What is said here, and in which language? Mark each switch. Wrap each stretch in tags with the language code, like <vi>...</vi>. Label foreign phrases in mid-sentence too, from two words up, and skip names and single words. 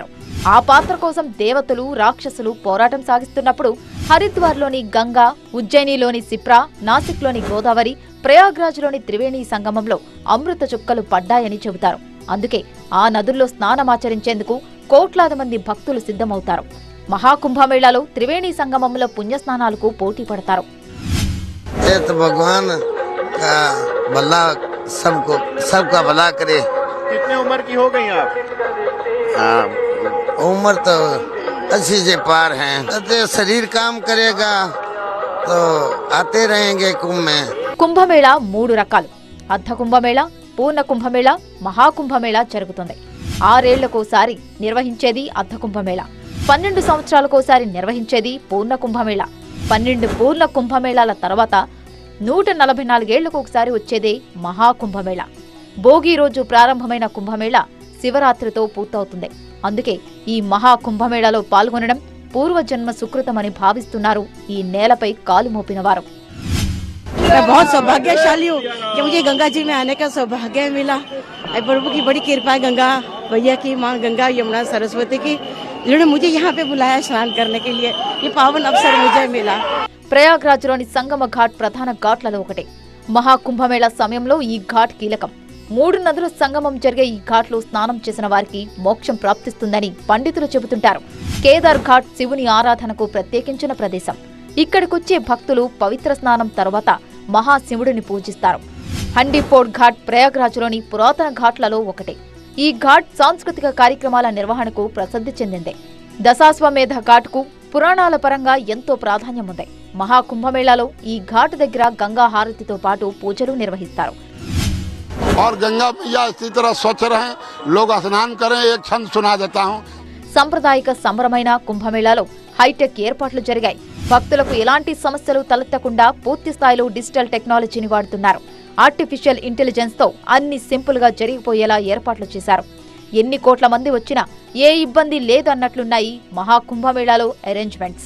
<te>ఆ పాత్ర కోసం దేవతలు, రాక్షసులు పోరాటం సాగిస్తున్నప్పుడు హరిద్వార్లోని గంగా, ఉజ్జయినిలోని సిప్రా, నాసిక్లోని గోదావరి, ప్రయాగ్రాజ్లోని త్రివేణి సంగమంలో అమృత చుక్కలు పడ్డాయని చెబుతారు. అందుకే ఆ నదుల్లో స్నానమాచరించేందుకు కోట్లాది మంది భక్తులు సిద్ధమవుతారు. మహాకుంభమేళాలో త్రివేణి సంగమంలో పుణ్యస్నానాలకు పోటీ పడతారు.</te> <hi>सबका भला करे. कितने उम्र की हो गई आप? उम्र तो 80 से पार है. शरीर काम करेगा तो आते रहेंगे कुंभ में.</hi> <te>కుంభమేళా 3 రకాలు. అర్ధ కుంభమేళా, పూర్ణ కుంభమేళా, మహాకుంభమేళా జరుగుతుంది. 6 ఏళ్లకోసారి నిర్వహించేది అర్ధ కుంభమేళా, 12 సంవత్సరాలకోసారి నిర్వహించేది పూర్ణ కుంభమేళా. 12 పూర్ణ కుంభమేళాల తర్వాత 144 ఏళ్లకు ఒకసారి వచ్చేదే మహాకుంభమేళా. భోగి రోజు ప్రారంభమైన కుంభమేళా శివరాత్రితో పూర్తవుతుంది. అందుకే ఈ మహాకుంభమేళాలో పాల్గొనడం పూర్వజన్మ సుకృతమని భావిస్తున్నారు ఈ నేలపై కాలు మోపిన వారు.</te> <hi>मैं बहुत सौभाग्यशाली हूँ कि मुझे गंगा जी में आने का सौभाग्य मिला. प्रभु की बड़ी कृपा है, गंगा भैया की, माँ गंगा, यमुना, सरस्वती की, जिन्होंने मुझे यहाँ पे बुलाया स्नान करने के लिए. ये पावन अवसर मुझे मिला.</hi> <te>ప్రయాగ్రాజ్లోని సంగమ ఘాట్ ప్రధాన ఘాట్లలో ఒకటి. మహాకుంభమేళా సమయంలో ఈ ఘాట్ కీలకం. 3 నదుల సంగమం జరిగే ఈ ఘాట్లో స్నానం చేసిన వారికి మోక్షం ప్రాప్తిస్తుందని పండితులు చెబుతుంటారు. కేదార్ ఘాట్ శివుని ఆరాధనకు ప్రత్యేకించిన ప్రదేశం. ఇక్కడికొచ్చే భక్తులు పవిత్ర స్నానం తర్వాత మహాశివుడిని పూజిస్తారు. హండీపోడ్ ఘాట్ ప్రయాగ్రాజ్లోని పురాతన ఘాట్లలో ఒకటి. ఈ ఘాట్ సాంస్కృతిక కార్యక్రమాల నిర్వహణకు ప్రసిద్ధి చెందింది. దశాశ్వమేధ ఘాట్కు పురాణాల పరంగా ఎంతో ప్రాధాన్యం ఉంది. మహాకుంభమేళాలో ఈ ఘాట్ దగ్గర గంగా హారతితో పాటు పూజలు నిర్వహిస్తారు.</te> <hi>और गंगा मैया इसी तरह स्वच्छ रहें, लोग स्नान करें. एक छंद सुना देता हूं.</hi> <te>సంప్రదాయక సంబరమైన కుంభమేళాలో హైటెక్ ఏర్పాట్లు జరిగాయి. భక్తులకు ఎలాంటి సమస్యలు తలెత్తకుండా పూర్తి స్థాయిలో</te> <en>digital technologyని</en> <te>వాడుతున్నారు.</te> <en>artificial intelligence</en> <te>తో అన్ని సింపుల్ గా జరిగిపోయేలా ఏర్పాట్లు చేశారు. ఎన్ని కోట్ల మంది వచ్చినా ఏ ఇబ్బంది లేదన్నట్లున్నాయి మహాకుంభమేళాలో అరేంజ్మెంట్స్.</te>